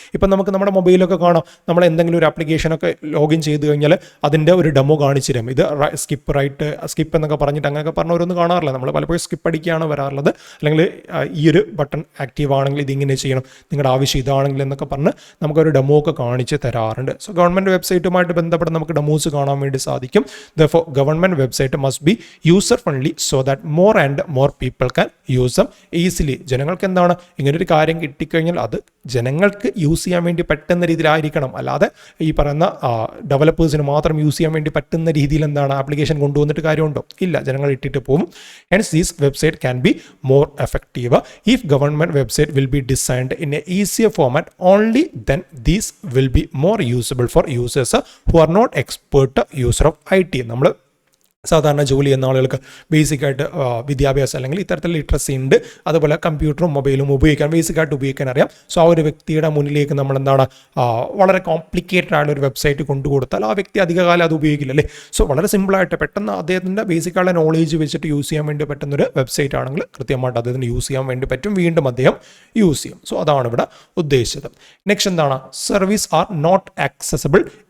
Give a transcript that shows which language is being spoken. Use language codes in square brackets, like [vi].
[ml] ഇപ്പം നമുക്ക് നമ്മുടെ മൊബൈലൊക്കെ കാണാം, നമ്മൾ എന്തെങ്കിലും ഒരു ആപ്ലിക്കേഷനൊക്കെ ലോഗിൻ ചെയ്ത് കഴിഞ്ഞാൽ അതിൻ്റെ ഒരു ഡെമോ കാണിച്ചു തരും. ഇത് സ്കിപ്പ് എന്നൊക്കെ പറഞ്ഞിട്ട് അങ്ങനെയൊക്കെ പറഞ്ഞവരൊന്നും കാണാറില്ല. നമ്മൾ പലപ്പോഴും സ്കിപ്പ് അടിക്കുകയാണ് വരാറുള്ളത്. അല്ലെങ്കിൽ ഈ ഒരു ബട്ടൺ ആക്റ്റീവ് ആണെങ്കിൽ ഇതിങ്ങനെ ചെയ്യണം, നിങ്ങളുടെ ആവശ്യം ഇതാണെങ്കിൽ എന്നൊക്കെ പറഞ്ഞ് നമുക്കൊരു ഡെമോ ഒക്കെ കാണിച്ച് തരാറുണ്ട്. സോ ഗവൺമെൻറ് വെബ്സൈറ്റുമായിട്ട് ബന്ധപ്പെട്ട് നമുക്ക് ഡെമോസ് കാണാൻ വേണ്ടി സാധിക്കും. [en] Therefore, government website must be user friendly so that more and more people can use them easily. [ml] ജനങ്ങൾക്ക് ഇങ്ങനൊരു കാര്യം കിട്ടിക്കഴിഞ്ഞാൽ അത് ജനങ്ങൾക്ക് യൂസ് ചെയ്യാൻ വേണ്ടി പറ്റുന്ന രീതിയിലായിരിക്കണം. അല്ലാതെ ഈ പറയുന്ന ഡെവലപ്പേഴ്സിന് മാത്രം യൂസ് ചെയ്യാൻ വേണ്ടി പറ്റുന്ന രീതിയിൽ ആപ്ലിക്കേഷൻ കൊണ്ടുവന്നിട്ട് കാര്യമുണ്ടോ? ഇല്ല, ജനങ്ങൾ ഇട്ടിട്ട് പോകും. [en] Hence, this website can be more effective if government website will be designed in a easier format. Only then these will be more usable for users who are not expert user of IT. [ml] നമ്മൾ സാധാരണ ജോലി ചെയ്യുന്ന ആളുകൾക്ക് ബേസിക്കായിട്ട് വിദ്യാഭ്യാസം അല്ലെങ്കിൽ ഇത്തരത്തിൽ literacy ഉണ്ട്, അതുപോലെ കമ്പ്യൂട്ടറും മൊബൈലും ബേസിക്കായിട്ട് ഉപയോഗിക്കാൻ അറിയാം. സോ ആ ഒരു വ്യക്തിയുടെ മുന്നിലേക്ക് നമ്മൾ വളരെ കോംപ്ലിക്കേറ്റഡ് ആയിട്ടുള്ള ഒരു വെബ്സൈറ്റ് കൊണ്ടുകൊടുത്താൽ ആ വ്യക്തി അധികകാലം അത് ഉപയോഗിക്കില്ല അല്ലേ. സോ വളരെ സിമ്പിളായിട്ട് പെട്ടെന്ന് അദ്ദേഹത്തിൻ്റെ ബേസിക്കായിട്ടുള്ള നോളേജ് വെച്ചിട്ട് യൂസ് ചെയ്യാൻ വേണ്ടി പറ്റുന്നൊരു വെബ്സൈറ്റ് ആണെങ്കിൽ കൃത്യമായിട്ട് അദ്ദേഹത്തിന് യൂസ് ചെയ്യാൻ വേണ്ടി പറ്റും, വീണ്ടും അദ്ദേഹം യൂസ് ചെയ്യും. സോ അതാണ് ഇവിടെ ഉദ്ദേശിച്ചത്. [en] next service are not accessible